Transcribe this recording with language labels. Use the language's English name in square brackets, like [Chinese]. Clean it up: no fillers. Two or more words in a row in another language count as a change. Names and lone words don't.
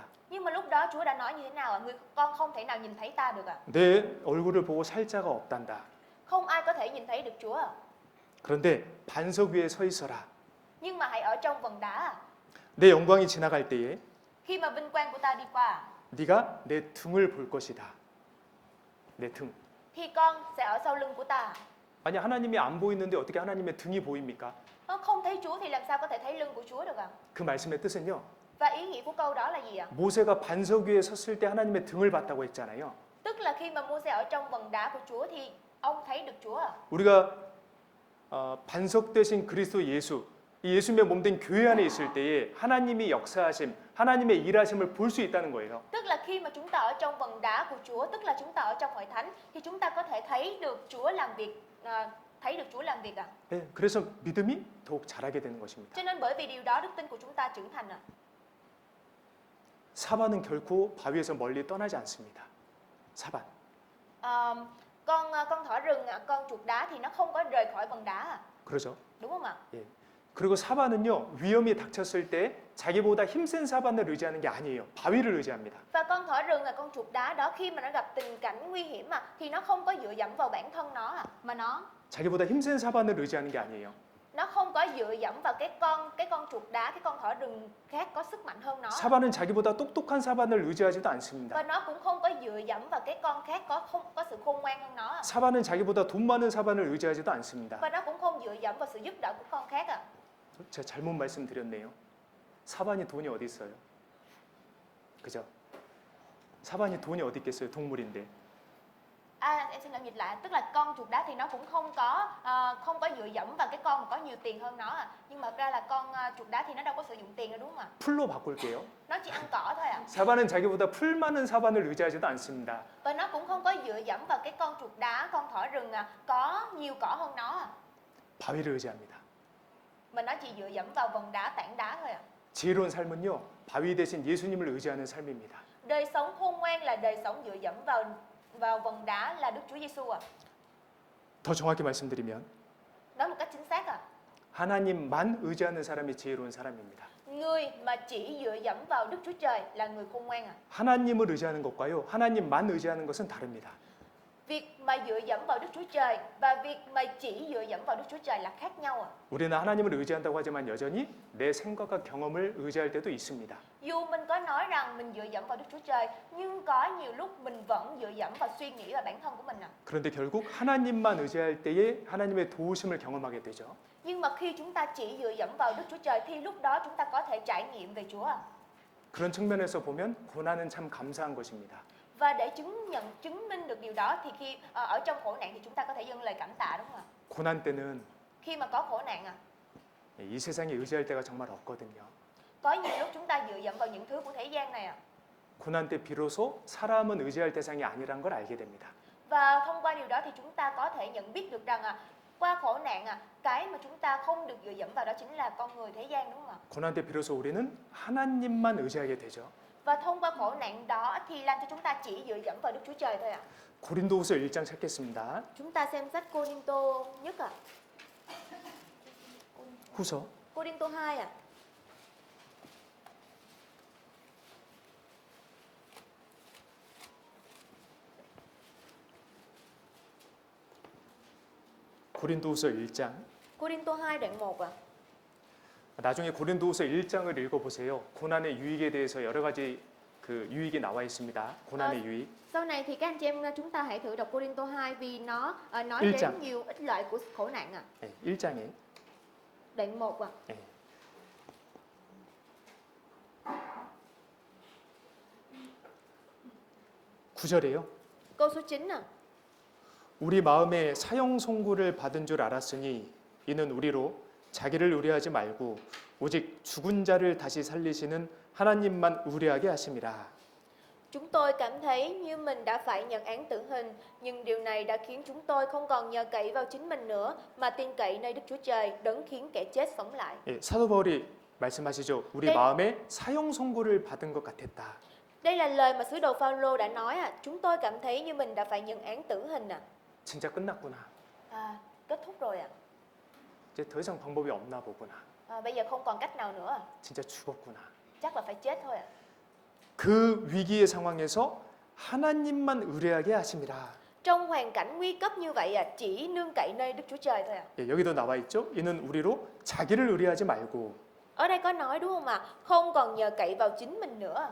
[Vietnamese] Nhưng mà lúc đó Chúa đã nói như thế nào ạ? Con không thể nào nhìn thấy ta được ạ. [Korean] 내 얼굴을 보고 살 자가 없단다. [Vietnamese] Không ai có thể nhìn thấy được Chúa ạ. [Korean] 그런데 반석 위에 서 있어라. [Vietnamese] Nhưng mà hãy ở trong vầng đá ạ. [Korean] 내 영광이 지나갈 때에 [Vietnamese] Khi mà vinh quang của ta đi qua ạ, [Korean] 네가 내 등을 볼 것이다. 내 등. [Vietnamese] thì con sẽ ở sau lưng của ta. [Korean] 아니 하나님이 안 보이는데 어떻게 하나님의 등이 보입니까? [Vietnamese] Không thấy Chúa thì làm sao có thể thấy lưng của Chúa được ạ? [Korean] 그 말씀의 뜻은요. [Vietnamese] Và ý nghĩa của câu đó là gì ạ? [Korean] 모세가 반석 위에 섰을 때 하나님의 등을 봤다고 했잖아요. [Vietnamese] Tức là khi mà Môi-se ở trong vầng đá của Chúa thì ông thấy được Chúa ạ. [Korean] 우리가 반석 대신 그리스도 예수, 이 예수님의 몸된 교회 안에 있을 때에 하나님이 역사하심, 하나님의 일하심을 볼 수 있다는 거예요. [Vietnamese] Tức là khi mà chúng ta ở trong vầng đá của Chúa, tức là chúng ta ở trong hội thánh thì chúng ta có thể thấy được Chúa làm việc, ạ. [Korean] 네, 그래서 믿음이 더욱 자라게 되는 것입니다. [Vietnamese] Cho nên bởi vì điều đó đức tin của chúng ta trưởng thành ạ. [Korean] 사반은 결코 바위에서 멀리 떠나지 않습니다. 사반. [Vietnamese] Con thỏ rừng, con chuột đá thì nó không có rời khỏi vầng đá ạ. [Korean] 그렇죠? [Vietnamese] Đúng không ạ? [Korean] 예. 그리고 사반은요 위험이 닥쳤을 때 자기보다 힘센 사반을 의지하는 게 아니에요. 바위를 의지합니다. [Vietnamese] Và con thỏ rừng là con chuột đá đó khi mà nó gặp tình cảnh nguy hiểm thì nó không có dựa dẫm vào bản thân nó mà nó [Korean] 자기보다 힘센 사반을 의지하는 게 아니에요. [Vietnamese] không có dựa dẫm vào cái con chuột đá, cái con thỏ rừng khác có sức mạnh hơn nó. [Korean] 사반은 자기보다 똑똑한 사반을 의지하지도 않습니다. [Vietnamese] Và nó cũng không có dựa dẫm vào cái con khác có sự khôn ngoan hơn nó. [Korean] 사반은 자기보다 돈 많은 사반을 의지하지도 않습니다. [Vietnamese] Và nó cũng không dựa dẫm vào sự giúp đỡ của con khác ạ. [Korean] 제가 잘못 말씀드렸네요. 사반이 돈이 어디 있어요? 그죠? 사반이 돈이 어디 있겠어요? 동물인데. [Vietnamese] Em xin lỗi dịch lại, tức là con chuột đá thì nó cũng không có dựa dẫm vào cái con mà có nhiều tiền hơn nó nhưng mà ra là con chuột đá thì nó đâu có sử dụng tiền đâu, đúng không ạ? [Korean] 풀로 바꿀게요. [Vietnamese] Nó chỉ ăn cỏ thôi ạ. [Korean] 사반은 자기보다 풀 많은 사반을 의지하지도 않습니다. [Vietnamese] Và nó cũng không có dựa dẫm vào cái con chuột đá, con thỏ rừng có nhiều cỏ hơn nó [Korean] 바위를 의지합니다. [Vietnamese] mà nó chỉ dựa dẫm vào vầng đá, tảng đá thôi ạ. [Korean] 지혜로운 삶은요. 바위 대신 예수님을 의지하는 삶입니다. [Vietnamese] Đời sống khôn ngoan là đời sống dựa dẫm vào vầng đá là Đức Chúa Giêsu ạ. [Korean] 더 정확히 말씀드리면 [Vietnamese] Nói một cách chính xác [Korean] 하나님만 의지하는 사람이 지혜로운 사람입니다. [Vietnamese] người mà chỉ dựa dẫm vào Đức Chúa Trời là người khôn ngoan [Korean] 하나님을 의지하는 것과요, 하나님만 의지하는 것은 다릅니다. [Vietnamese] Việc mà dựa dẫm vào Đức Chúa Trời và việc mà chỉ dựa dẫm vào Đức Chúa Trời là khác nhau [Korean] 우리는 하나님을 의지한다고 하지만 여전히 내 생각과 경험을 의지할 때도 있습니다. [Vietnamese] Dù mình có nói rằng mình dựa dẫm vào Đức Chúa Trời, nhưng có nhiều lúc mình vẫn dựa dẫm vào suy nghĩ và bản thân của mình [Korean] 그런데 결국 하나님만 의지할 때에 하나님의 도우심을 경험하게 되죠. [Vietnamese] Nhưng mà khi chúng ta chỉ dựa dẫm vào Đức Chúa Trời thì lúc đó chúng ta có thể trải nghiệm về Chúa [Korean] 그런 측면에서 보면 고난은 참 감사한 것입니다. [Vietnamese] Và để chứng minh được điều đó thì khi ở trong khổ nạn thì chúng ta có thể dâng lời cảm tạ đúng không ạ? [Korean] 고난 때는 [Vietnamese] Khi mà có khổ nạn [Korean] 이 세상에 의지할 때가 정말 없거든요. [Vietnamese] có nhiều lúc chúng ta dựa dẫm vào những thứ của thế gian này [Korean] 고난 때 비로소 사람은 의지할 대상이 아니란 걸 알게 됩니다. [Vietnamese] Và thông qua điều đó thì chúng ta có thể nhận biết được rằng qua khổ nạn cái mà chúng ta không được dựa dẫm vào đó chính là con người thế gian đúng không ạ? [Korean] 고난 때 비로소 우리는 하나님만 의지하게 되죠. [Vietnamese] Và thông qua khổ nạn đó thì làm cho chúng ta chỉ dựa dẫm vào Đức Chúa Trời thôi [Korean] 고린도후서 1장 찾겠습니다. [Vietnamese] Chúng ta xem sách Cô-rinh-tô nhất [Korean] 후서 [Vietnamese] Cô-rinh-tô 2 [Korean] 고린도후서 1장. [Vietnamese] Cô-rinh-tô 2 đoạn 1 [Korean] 나중에 고린도후서 1장을 읽어보세요. 고난의 유익에 대해서 여러 가지 그 유익이 나와 있습니다. 고난의 유익. [Vietnamese] Sau này thì các anh chị em chúng ta hãy thử đọc Cô-rinh-tô 2 vì nó nói [Korean] 일 [Vietnamese] đến trang. nhiều ích lợi của khổ nạn [Korean] 네, 1장에 [Vietnamese] Đoạn 1 [Korean] 네. 9절이에요. [Vietnamese] Câu số 9 [Korean] 우리 마음에 사형 선고를 받은 줄 알았으니 이는 우리로 자기를 의뢰하지 말고 오직 죽은 자를 다시 살리시는 하나님만 의뢰하게 하심이라. [Vietnamese] Chúng tôi cảm thấy như mình đã phải nhận án tử hình, nhưng điều này đã khiến chúng tôi không còn nhờ cậy vào chính mình nữa, mà tin cậy nơi Đức Chúa Trời, đấng khiến kẻ chết sống lại. [Korean] 예, 사도 바울이 말씀하시죠. 우리 네. 마음에 사형 선고를 받은 것 같았다. [Vietnamese] Đây là lời mà sứ đồ Phaolô đã nói chúng tôi cảm thấy như mình đã phải nhận án tử hình [Korean] 진짜 끝났구나. [Vietnamese] kết thúc rồi [Korean] 이제 더 이상 방법이 없나 보구나. [Vietnamese] bây giờ không còn cách nào nữa, [Korean] 진짜 죽었구나. [Vietnamese] chắc là phải chết thôi [Korean] 그 위기의 상황에서 하나님만 의뢰하게 하심이라. [Vietnamese] Trong hoàn cảnh nguy cấp như vậy chỉ nương cậy nơi Đức Chúa Trời thôi [Korean] 예, 여기도 나와 있죠. 이는 우리로 자기를 의뢰하지 말고 [Vietnamese] Ở đây có nói đúng không không còn nhờ cậy vào chính mình nữa.